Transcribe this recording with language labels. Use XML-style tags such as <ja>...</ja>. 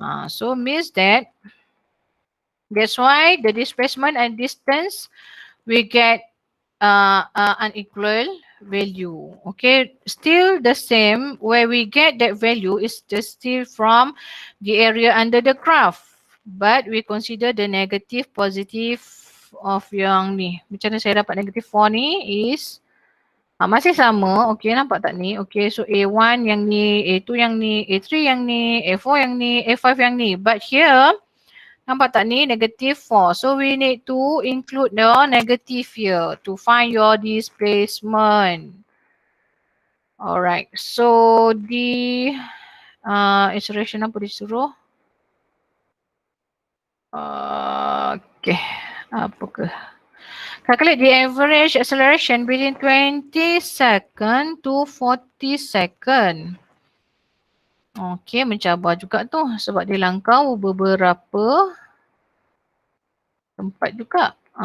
<en>So means that that's why the displacement and distance we get unequal value. Okay, still the same. Where we get that value is just still from the area under the graph, but we consider the negative positive of</en> <ms>yang ni. Macam mana saya dapat negative 4 ni is masih sama. Okay, nampak tak ni? Okay, so A1 yang ni, A2 yang ni, A3 yang ni, A4 yang ni, A5 yang ni.</ms> <en>But here</en> <ms>Nampak tak ni? Negative 4.</ms> <en>So we need to include the negative here to find your displacement. Alright. So the acceleration</en> <ms>apa disuruh? Okay. Apa ke?</ms> <en>Calculate the average acceleration within 20 second to 40 second.</en> <ms>Okay, mencabar juga tu sebab dia langkau beberapa tempat juga.</ms>